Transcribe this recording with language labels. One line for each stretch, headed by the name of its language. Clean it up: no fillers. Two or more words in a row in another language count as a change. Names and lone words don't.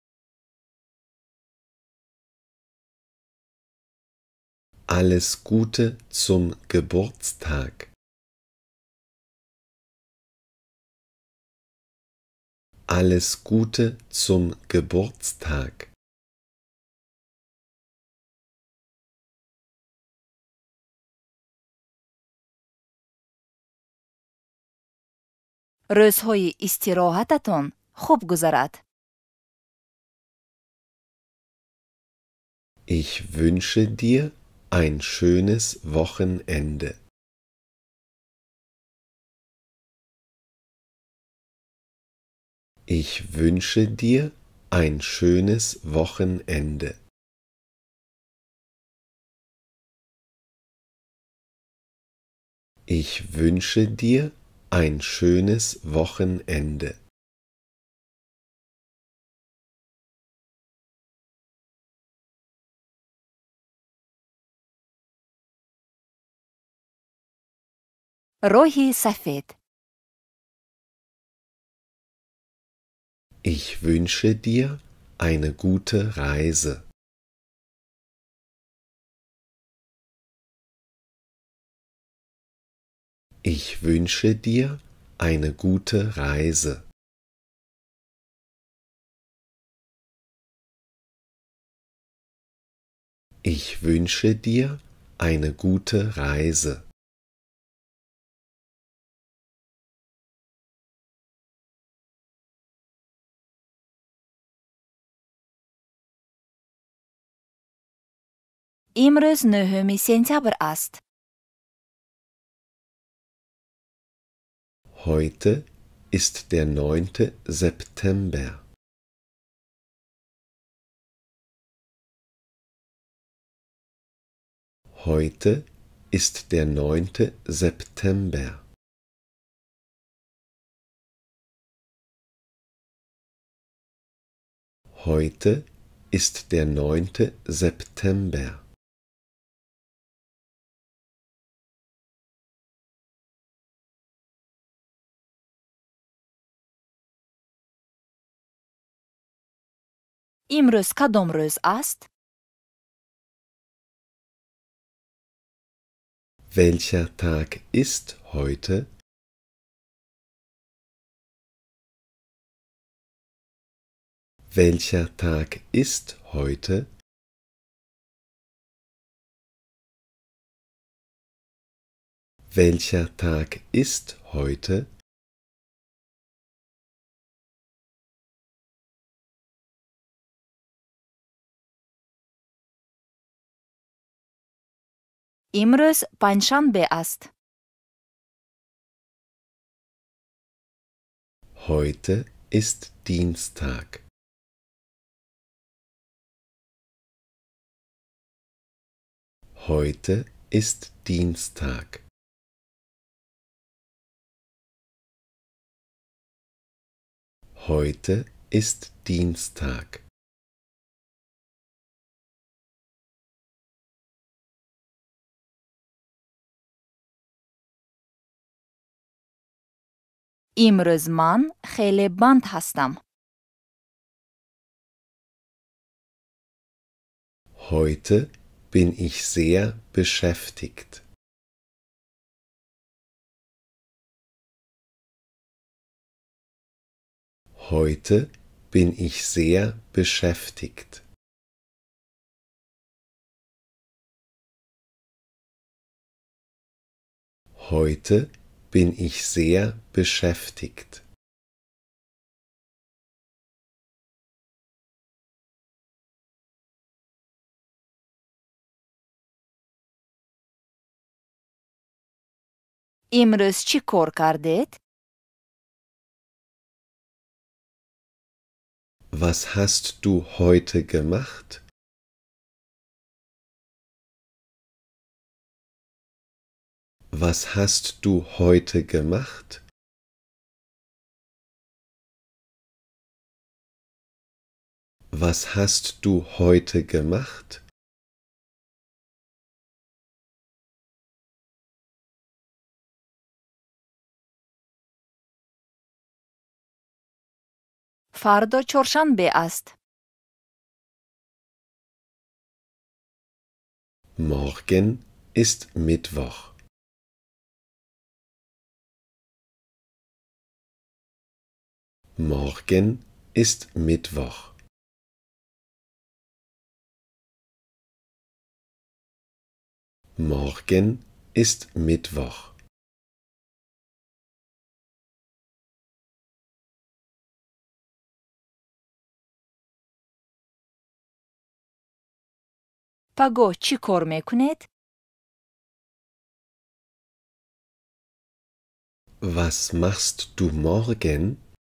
German: Alles Gute zum Geburtstag. Alles Gute zum Geburtstag.
Persian: روزهای استراحتتان خوب گذرد.
German: Ich wünsche dir ein schönes Wochenende. Ich wünsche dir ein schönes Wochenende. Ich wünsche dir ein schönes Wochenende.
Persian: روحی سفید.
German: Ich wünsche dir eine gute Reise. Ich wünsche dir eine gute Reise. Ich wünsche dir eine gute Reise.
Persian: امروز 9 سپتامبر است.
German: Heute ist der 9. September. Heute ist der 9. September. Heute ist der 9. September.
Persian: امروز کدام روز است؟
German: Welcher Tag ist heute? Welcher Tag ist heute? Welcher Tag ist heute?
Persian: امروز پنجشنبه است.
German: Heute ist Dienstag. Heute ist Dienstag. Heute ist Dienstag.
Persian: امروز من خیلی بند هستم.
German: Heute bin ich sehr beschäftigt. Heute bin ich sehr beschäftigt. Heute bin ich sehr beschäftigt.
Persian: امروز چی کار کردید؟
German: Was hast du heute gemacht? Was hast du heute gemacht? Was hast du heute gemacht?
Persian: فردا چهارشنبه است.
German: Morgen ist Mittwoch. Morgen ist Mittwoch. Morgen ist Mittwoch.
Persian: پگاه چی کار میکنید؟
German: Was machst du morgen?